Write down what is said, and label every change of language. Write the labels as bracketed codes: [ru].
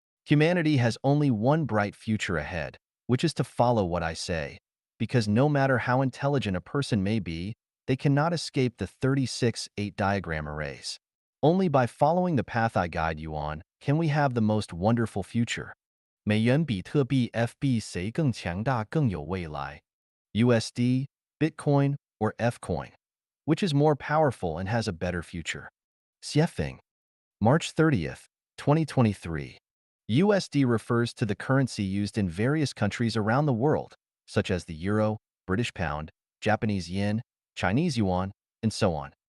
[en] Humanity has only one bright future ahead, which is to follow what I say, because no matter how intelligent a person may be, they cannot escape the 36-8 diagram arrays. Only by following the path I guide you on can we have the most wonderful future. [zh] 美元、比特币、FB 谁更强大、更有未来？ [en] USD, Bitcoin, or Fcoin? Which is more powerful and has a better future? Xiefeng. March 30th, 2023. USD refers to the currency used in various countries around the world, such as the euro, British pound, Japanese yen, Chinese yuan, and so on.